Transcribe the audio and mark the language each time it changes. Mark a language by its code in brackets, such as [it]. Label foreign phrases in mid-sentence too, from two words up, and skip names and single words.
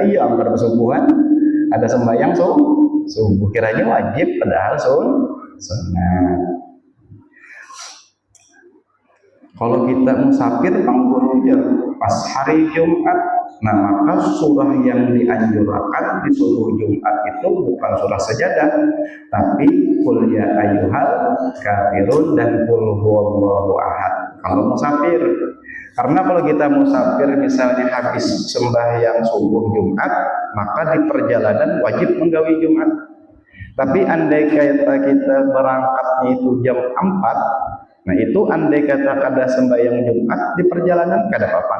[bjn] Iya, anggar subuhan ada sembahyang subuh kiranya wajib padahal sunnah. Kalau kita musafir pangguru ya pas hari Jumat, nah maka surah yang dianjurkan di subuh Jumat itu bukan surah sajadah, tapi qul ya ayyuhal kafirun dan qul huwallahu ahad kalau musafir. Karena kalau kita musafir misalnya habis sembahyang subuh Jumat, maka di perjalanan wajib menggawi Jumat. Tapi andai kata kita berangkatnya itu jam 4, nah itu andai kata kada sembahyang Jumat di perjalanan kada apa-apa.